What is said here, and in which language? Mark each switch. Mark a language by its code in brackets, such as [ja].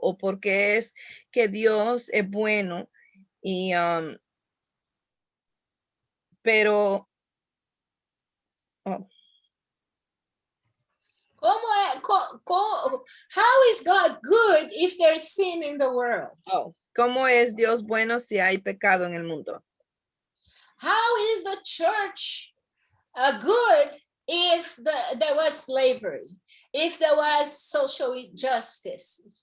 [es] ¿O por qué es que Dios es bueno y pero [en] How is God good if there's sin in the world? [es] Oh, ¿cómo es Dios bueno si hay pecado en el mundo? [en] How is the church good if there was slavery, if there was social injustice?